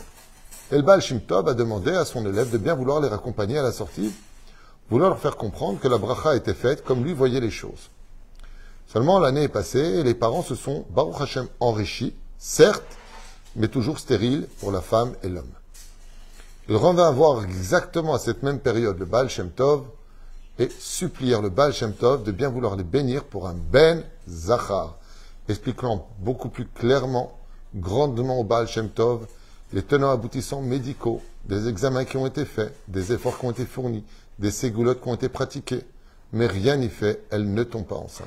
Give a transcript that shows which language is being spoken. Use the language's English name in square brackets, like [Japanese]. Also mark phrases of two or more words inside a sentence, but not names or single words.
[French] Et le Baal Shem Tov a demandé à son élève de bien vouloir les raccompagner à la sortie, vouloir leur faire comprendre que la bracha était faite comme lui voyait les choses. Seulement l'année est passée et les parents se sont, [Hebrew] ברוך השם, [French] enrichis, certes, mais toujours stériles pour la femme et l'homme. Ils revinrent voir exactement à cette même période le Baal Shem Tov et supplièrent le Baal Shem Tov de bien vouloir les bénir pour un [Hebrew] בן זכר, [French] expliquant beaucoup plus clairement, grandement au Baal Shem Tov, les tenants aboutissants médicaux, des examens qui ont été faits, des efforts qui ont été fournis, des ségoulottes qui ont été pratiquées, mais rien n'y fait, elle ne tombe pas enceinte.